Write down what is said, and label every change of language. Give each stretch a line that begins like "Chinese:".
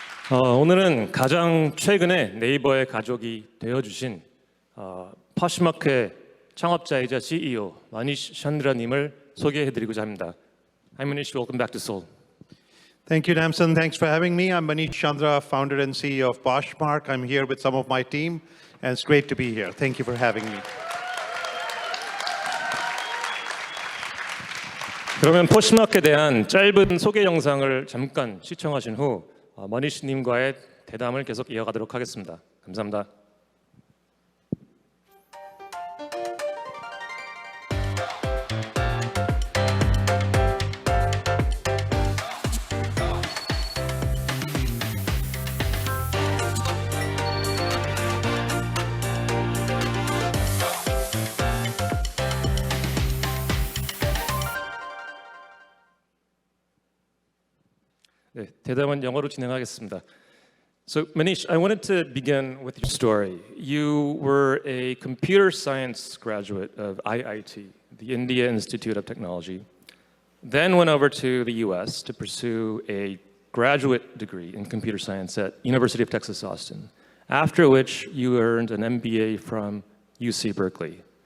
Korean: 오늘은 가장 최근에 네이버의 가족이 되어주신 파시마크의 창업자이자 CEO 마니시 샨드라님을 소개해드리고자 합니다.
English: Hi Manish, welcome back to Seoul. Thank you, Namsan. Thanks for having me. I'm Manish Chandra, founder and CEO of Poshmark. I'm here with some of my team, and it's great to be here. Thank you for having me.
Korean: 그러면 포시마크에 대한 짧은 소개 영상을 잠깐 시청하신 후 머니시님과의 대담을 계속 이어가도록 하겠습니다. 감사합니다. 네, 대담은 영어로 진행하겠습니다.
English: So Manish, I wanted to begin with your story. You were a computer science graduate of IIT, the India Institute of Technology, then went over to the US to pursue a graduate degree in computer science at University of Texas, Austin, after which you earned an MBA from UC Berkeley.